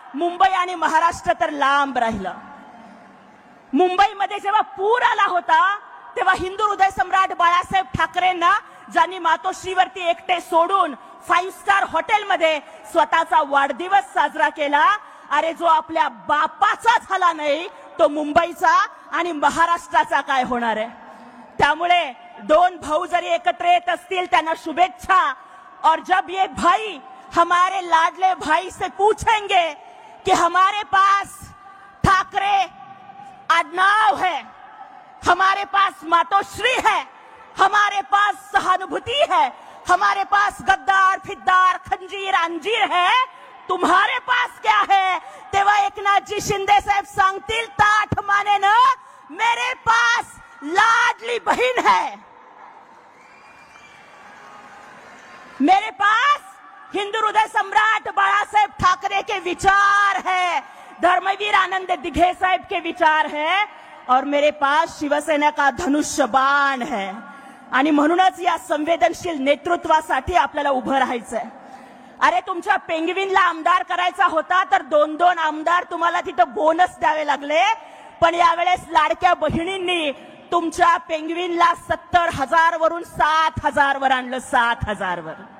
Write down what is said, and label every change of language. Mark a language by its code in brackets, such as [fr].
[mr] मुंबई आणि महाराष्ट्र तर लांब राहिलं. मुंबईमध्ये जेव्हा पूर आला होता तेव्हा हिंदू हृदय सम्राट बाळासाहेब ठाकरेंना, ज्यांनी मातोश्रीवरती एकटे सोडून 5 स्टार हॉटेलमध्ये स्वतःचा वाढदिवस साजरा केला, अरे जो आपल्या बापाचा झाला नाही तो मुंबईचा आणि महाराष्ट्राचा काय होणार आहे? त्यामुळे 2 भाऊ जरी एकत्र येत असतील त्यांना शुभेच्छा. [hi] और जब ये भाई हमारे लाडले भाई से पूछेंगे कि हमारे पास ठाकरे आडनाव है, हमारे पास मातोश्री है, हमारे पास सहानुभूति है, हमारे पास गद्दार फिद्दार खंजीर अंजीर है, तुम्हारे पास क्या है? [mr] तेव्हा एकनाथजी शिंदे साहेब सांगतील ताठ मानेनं, [hi] मेरे पास लाडली बहीण है, मेरे पास हिंदू हृदय सम्राट बाळासाहेब ठाकरे के विचार है, धर्मवीर आनंद दिघे साहेब के विचार है, और मेरे पास शिवसेना का धनुष्य बाण है. [mr] आणि म्हणूनच या संवेदनशील नेतृत्वासाठी आपल्याला उभं राहायचंय. अरे, तुमच्या पेंगविनला आमदार करायचा होता तर 2-2 आमदार तुम्हाला तिथं बोनस द्यावे लागले, पण यावेळेस लाडक्या बहिणींनी तुमच्या पेंग्विनला 70,000 वरून 7,000 वर आणलं, 7,000 वर.